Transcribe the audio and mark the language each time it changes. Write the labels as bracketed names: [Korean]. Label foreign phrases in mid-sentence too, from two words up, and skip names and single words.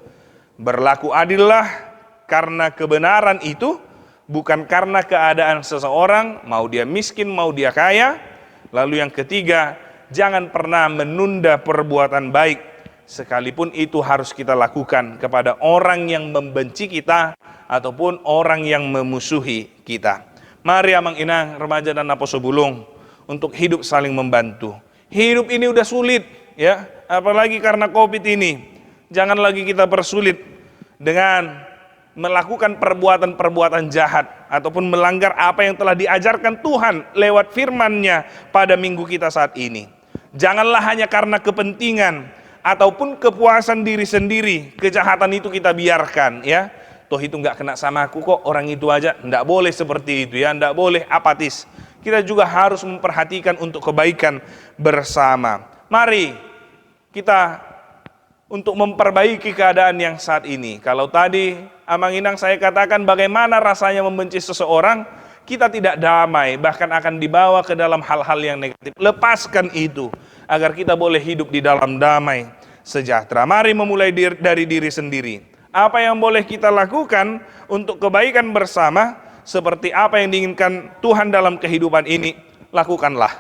[Indonesian] Berlaku adillah karena kebenaran itu, bukan karena keadaan seseorang, mau dia miskin, mau dia kaya. Lalu yang ketiga, jangan pernah menunda perbuatan baik, sekalipun itu harus kita lakukan kepada orang yang membenci kita ataupun orang yang memusuhi kita. Mari [Batak Toba] amang inang, [Indonesian] remaja dan [Batak Toba] aposo bulung, [Indonesian] untuk hidup saling membantu. Hidup ini udah sulit, ya, apalagi karena COVID ini. Jangan lagi kita persulit dengan melakukan perbuatan-perbuatan jahat ataupun melanggar apa yang telah diajarkan Tuhan lewat firman-Nya pada minggu kita saat ini. Janganlah hanya karena kepentingan ataupun kepuasan diri sendiri kejahatan itu kita biarkan, ya. Toh itu nggak kena sama aku kok, orang itu aja. Nggak boleh seperti itu, ya. Nggak boleh apatis. Kita juga harus memperhatikan untuk kebaikan bersama. Mari kita untuk memperbaiki keadaan yang saat ini. Kalau tadi [Batak Toba] amang inang [Indonesian] saya katakan bagaimana rasanya membenci seseorang, kita tidak damai, bahkan akan dibawa ke dalam hal-hal yang negatif. Lepaskan itu agar kita boleh hidup di dalam damai sejahtera. Mari memulai dari diri sendiri. Apa yang boleh kita lakukan untuk kebaikan bersama, seperti apa yang diinginkan Tuhan dalam kehidupan ini, lakukanlah.